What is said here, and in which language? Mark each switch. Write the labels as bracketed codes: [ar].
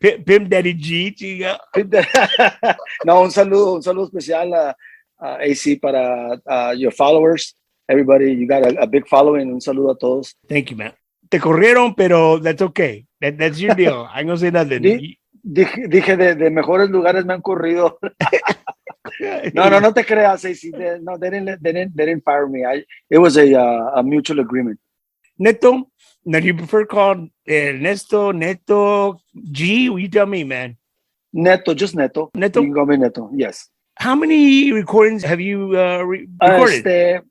[en] Pimp Daddy G. Chica. [es] No, un saludo especial a AC para [en] your followers. Everybody, you got a big following. [es] Un saludo a todos. [en] Thank you, man. [es] Te corrieron, pero [en] that's okay. That's your deal. I ain't gonna say nothing. [es] Dije de mejores lugares me han corrido. No te creas, [en] AC. No, they didn't fire me. It was a mutual agreement. Neto, now do you prefer called Ernesto, Neto, G? You tell me, man. Neto, just Neto. Neto? You can call me Neto, yes. How many recordings have you recorded?